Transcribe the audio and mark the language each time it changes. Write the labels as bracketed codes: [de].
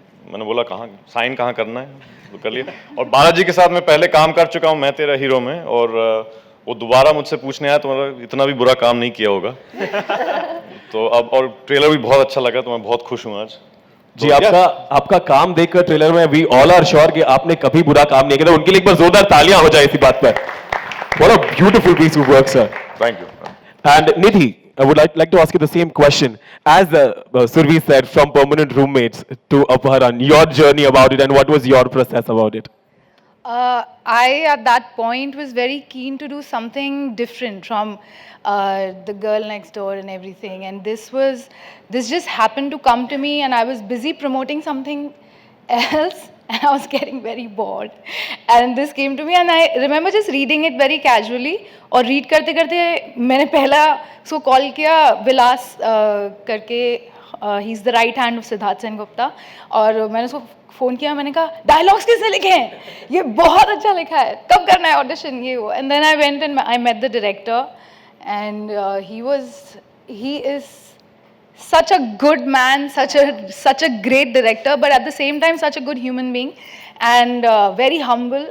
[hi] मैंने बोला साइन कहाँ करना है, तो कर लिया। और बालाजी के साथ मैं पहले काम कर चुका हूँ मैं तेरा हीरो में, और वो दोबारा मुझसे पूछने आया तो इतना भी बुरा काम नहीं किया होगा। तो अब, और ट्रेलर भी बहुत अच्छा लगा, तो मैं बहुत खुश हूँ आज। जी, आपका काम देखकर ट्रेलर में [en] we all are sure [hi] कि आपने कभी बुरा काम नहीं किया, तो उनके लिए एक बार जोरदार तालियां हो जाए इसी बात पर। [en] What a beautiful piece of work, sir. [hi] Thank you. [en] And Nidhi, I would like to ask you the same question. As Survi said, from permanent roommates to Aparan, your journey about it and what was your process about it? I, at that point, was very keen to do something different from the girl next door and everything. And this just happened to come to me, and I was busy promoting something else, and I was getting very bored. And this came to me, and I remember just reading it very casually. [hi] और read करते करते मैंने पहला उसको call किया, विलास करके, [en] he is the right hand of Siddharth Sengupta, [hi] और मैंने उसको फ़ोन किया। मैंने कहा डायलॉग्स किसने लिखे हैं, ये बहुत अच्छा लिखा है, कब करना है ऑडिशन, ये वो। [en] And then I went and I met the director, and he is such a good man, such a great director, but at the same time such a good human being, and very humble.